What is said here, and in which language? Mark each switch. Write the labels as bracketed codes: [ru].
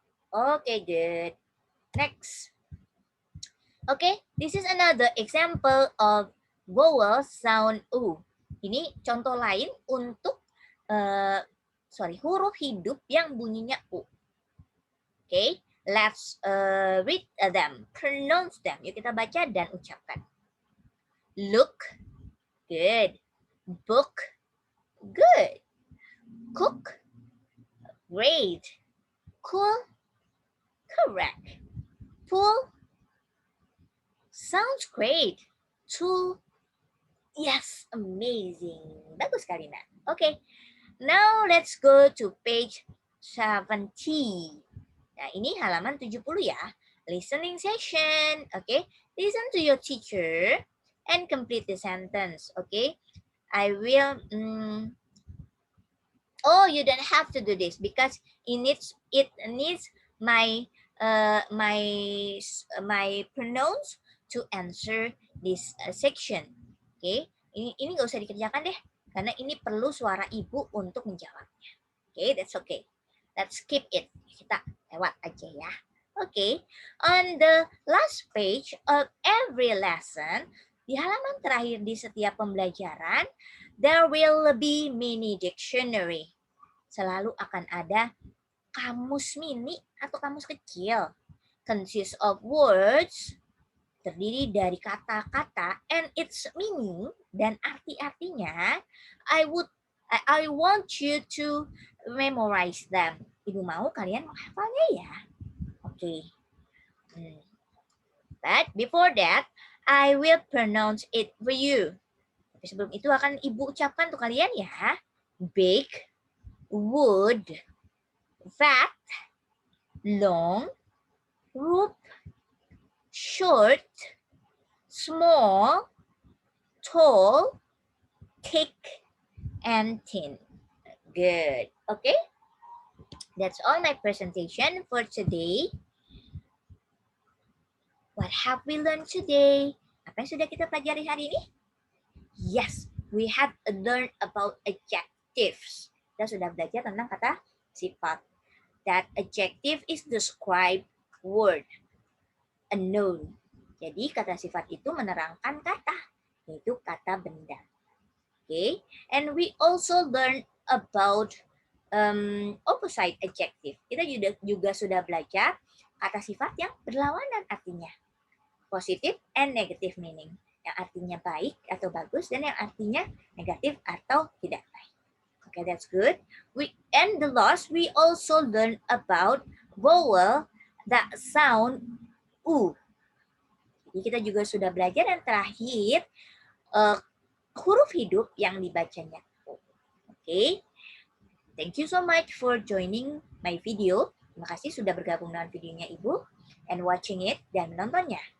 [en] Okay, good. Next. Okay, this is another example of vowel sound U. [id] Ini contoh lain untuk huruf hidup yang bunyinya U. [en] Okay, let's read them, pronounce them. [id] Yuk kita baca dan ucapkan. [en] Look, good. Book, good. Cook, great. Cool, correct. Pull, sounds great. Tool, yes, amazing. [id] Bagus sekali, Nak. [en] Okay, now let's go to page 70. [id] Nah, ini halaman 70 ya. [en] Listening session. Okay, listen to your teacher and complete the sentence. Okay, I will... Oh, you don't have to do this because it needs my pronouns to answer this section. [id] Okay, ini nggak usah dikerjakan deh karena ini perlu suara ibu untuk menjawabnya. [en] Okay, that's okay. Let's skip it. [id] Kita lewat aja ya. [en] Okay, on the last page of every lesson, [id] di halaman terakhir di setiap pembelajaran, [en] there will be mini dictionary. [id] Selalu akan ada kamus mini atau kamus kecil. [en] Consists of words, [id] terdiri dari kata-kata [en] and its meaning [id] dan arti-artinya. [en] I want you to memorize them. [id] Ibu mau kalian menghafalnya ya. [en] Okay. But before that, I will pronounce it for you. [id] Tapi sebelum itu akan ibu ucapkan untuk kalian ya. [en] big, wood, fat, long, rope, short, small, tall, thick, and thin. Good. Okay, that's all my presentation for today. What have we learned today? [id] Apa yang sudah kita pelajari hari ini? [en] Yes, we have learned about adjectives. [id] Kita sudah belajar tentang kata sifat. [en] That adjective is describe word, a noun. [id] Jadi kata sifat itu menerangkan kata, yaitu kata benda. [en] Okay, and we also learn about opposite adjective. [id] Kita juga sudah belajar kata sifat yang berlawanan artinya. [en] Positive and negative meaning. [id] Yang artinya baik atau bagus dan yang artinya negatif atau tidak baik. [en] Okay, that's good. And the last, we also learn about vowel that sound u. [id] Jadi kita juga sudah belajar yang terakhir huruf hidup yang dibacanya. [en] Okay. Thank you so much for joining my video. [id] Terima kasih sudah bergabung dengan videonya Ibu [en] and watching it [id] dan menontonnya.